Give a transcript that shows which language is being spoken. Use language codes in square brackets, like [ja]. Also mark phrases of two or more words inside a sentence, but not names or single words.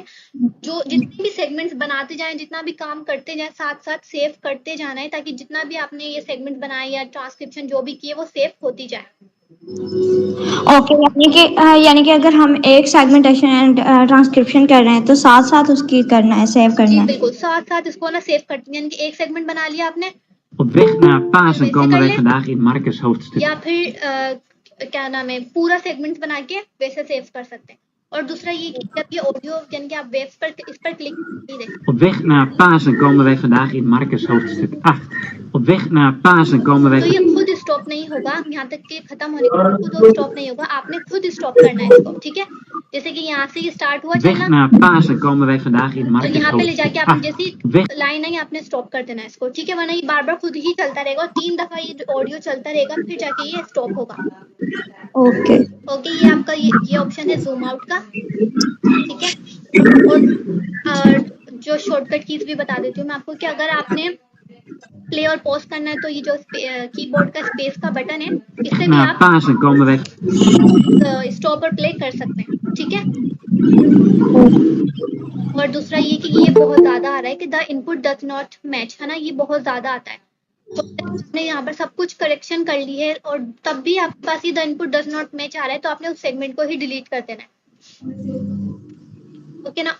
[hi] जो जितने भी सेगमेंट्स बनाते जाएं, जितना भी काम करते जाएं, साथ साथ सेव करते जाना है, ताकि जितना भी आपने ये सेगमेंट बनाए या ट्रांसक्रिप्शन जो भी किए वो सेव होती जाए। ओके, यानी कि अगर हम एक [en] segmentation transcription [hi] कर रहे हैं तो साथ साथ उसकी करना है, सेव करना जी है। बिल्कुल, साथ साथ इसको ना सेव करते हैं, यानी कि एक सेगमेंट बना लिया आपने। [nl] Op weg naar Pasen komen wij vandaag in Marcus hoofdstuk. [hi] या फिर क्या नाम है, पूरा सेगमेंट बना के वैसे सेव कर सकते हैं। और दूसरा ये कि जब ये ऑडियो यानी कि आप वेव्स पर इस पर क्लिक नहीं देखें। [nl] Op weg naar Pasen komen wij vandaag in Marcus hoofdstuk 8. Op weg naar Pasen komen wij... [hi] तो ये खुद स्टॉप नहीं होगा, यहाँ तक कि खत्म होने के बाद खुद स्टॉप नहीं होगा, आपने खुद स्टॉप करना है इसको, ठीक है। जैसे कि यहाँ से ये स्टार्ट हुआ [nl] Op weg [hi] चलना, [nl] naar Pasen komen wij vandaag in [hi] तो [nl] Marcus [hi] यहाँ पे ले [nl] hoofdstuk [hi] जाके आपने [nl] 8. [hi] जैसी [nl] Op weg [hi] लाइन है आपने स्टॉप कर देना है इसको, ठीक है, वरना ये बार बार खुद ही चलता रहेगा और 3 दफा ये ऑडियो चलता रहेगा, फिर जाके ये स्टॉप होगा। ओके ओके, ये आपका ये ऑप्शन है [en] zoom out [hi] का, ठीक है। और जो [en] shortcut keys [hi] भी बता देती हूँ मैं आपको कि अगर आपने प्ले और पॉज करना है तो ये जो कीबोर्ड का स्पेस का बटन है इससे भी [nl] naar [hi] आप [nl] Pasen komen wij... [hi] स्टॉप और प्ले कर सकते हैं, ठीक है। और दूसरा ये कि ये बहुत ज्यादा आ रहा है कि [en] the input does not match, [hi] है ना, ये बहुत ज्यादा आता है। तो आपने यहाँ पर सब कुछ करेक्शन कर ली है और तब भी आपके पास ये [en] the input does not match [hi] आ रहा है, तो आपने उस सेगमेंट को ही डिलीट कर देना है, ओके ना।